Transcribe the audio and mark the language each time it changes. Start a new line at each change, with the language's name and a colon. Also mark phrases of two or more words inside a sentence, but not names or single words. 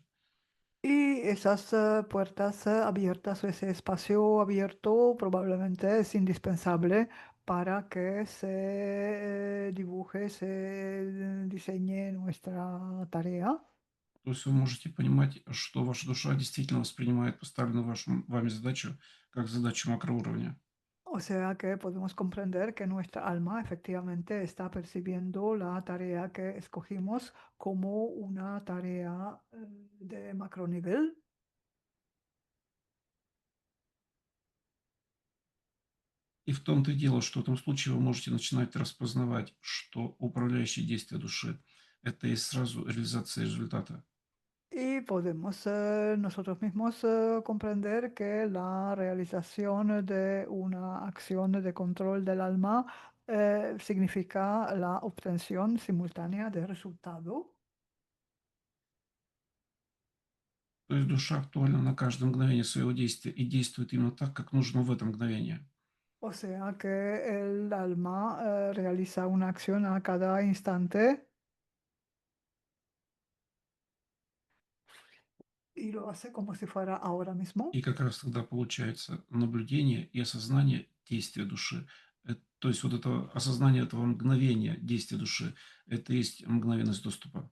Spanish: Y esas puertas abiertas o ese espacio abierto probablemente es indispensable para que se dibuje, se diseñe nuestra tarea.
Russian: То есть вы можете понимать, что ваша душа действительно воспринимает поставленную вами задачу как задачу макроуровня.
Spanish: O sea que podemos comprender que nuestra alma efectivamente está percibiendo la tarea que escogimos como una tarea de macronivel.
Russian: И в том-то и дело, что в этом случае вы можете начинать распознавать, что управляющее действие души– это и сразу реализация результата.
Spanish: Y podemos nosotros mismos comprender que la realización de una acción de control del alma significa la obtención simultánea de resultado.
Russian: То есть душа актуальна на каждое мгновение своего действия и действует именно так, как нужно в это мгновение.
Spanish: O sea que el alma realiza una acción a cada instante y lo hace como si fuera ahora
Russian: И
Spanish: mismo.
Russian: как раз тогда получается наблюдение и осознание действия души. То есть вот это осознание этого мгновения действия души– это и есть мгновенность доступа.